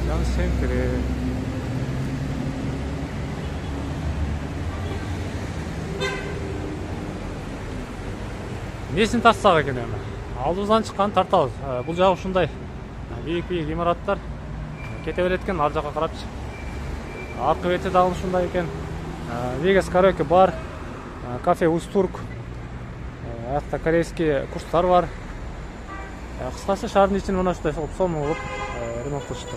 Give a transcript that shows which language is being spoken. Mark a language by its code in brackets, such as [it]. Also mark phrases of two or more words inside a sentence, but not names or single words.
[ky] центри. Несін тассақ екен эми? Алдыбыздан чыккан тартабыз. Бул жагы ушундай бийик имараттар кете берет экен, ар жакка карапчы. Аркы бети дагы ушундай экен. Вегас караоке бар, кафе Устурк. Аякта корейский курстар бар. Кыскасы шаардын ичин мына ушундай сомун кылып ремонт кылышты.